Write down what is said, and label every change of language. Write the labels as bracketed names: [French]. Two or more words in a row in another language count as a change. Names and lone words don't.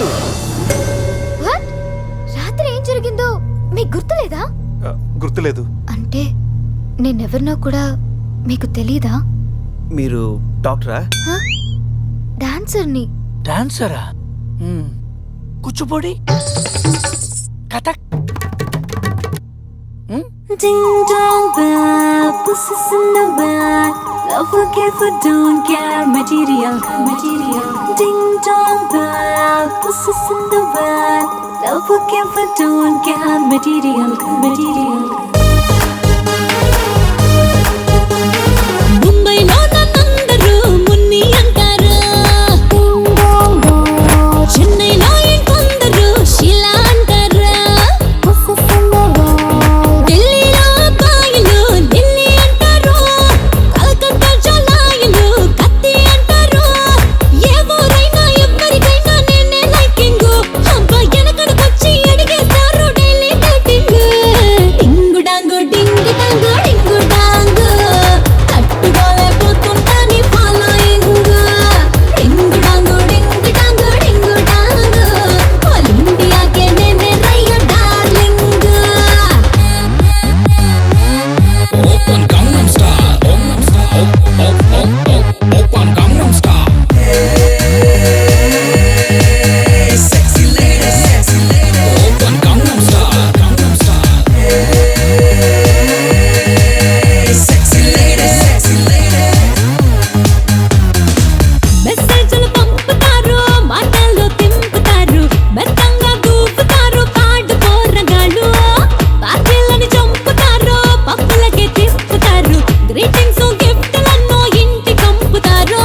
[Telugu] What? రాత్రి ఏం జరిగిందో మీకు గుర్తులేదా? గుర్తులేదు. అంటే నేనెవరినో కూడా మీకు తెలీదా? మీరు డాక్టరా? డాన్సర్ని. డాన్సరా? కూచిపూడి, కథక్. [English] Ding dong bell, pussy's in the well. Love will care for don't care material, material. Ding dong bell, pussy's in the well. Love will care for don't care material, material. [Telugu] ముంబైలో నందరు మున్ని అంటారు. [English] Ding dong bell. [Telugu] చెన్నైలో ఇంకొందరు షీలా అంటారు. [English] Pussy's in the well. [Telugu] ఢిల్లీలో అబ్బాయిలు ఢిల్లీ అంటారు, కలకత్తా జలాయిలు కత్తి అంటారు. ఏ ఊరైనా ఎవరికైనా నేనే లైకింగ్. అబ్బా వెనకనకొచ్చి అడిగేస్తారు [English] daily dating. [Telugu] డింగు డాంగు డింగి డాంగు డింగు డాంగు, తట్టుకోలేకపోతుంటా నీ ఫాలోయింగ్. డింగు డాంగు డింగి డాంగు డింగు డాంగు, [English] All Indiake [Telugu] నేనే రయ్య డార్లింగ్. [English] Open Gangnam Style, Gangnam Style, Open Gangnam Style. Hey, sexy lady, Open Gangnam Style, Gangnam Style. Hey, sexy lady. [Telugu] మెసేజ్లు పంపుతారు, మాటల్లో తింపుతారు, మెత్తంగా దూపుతారు పాడు పోరగాళ్ళు. పార్టీలని చంపుతారు, పప్పులకే తిప్పుతారు, గ్రీటింగ్స్ గిఫ్ట్లన్నో ఇంటి కంపుతారు.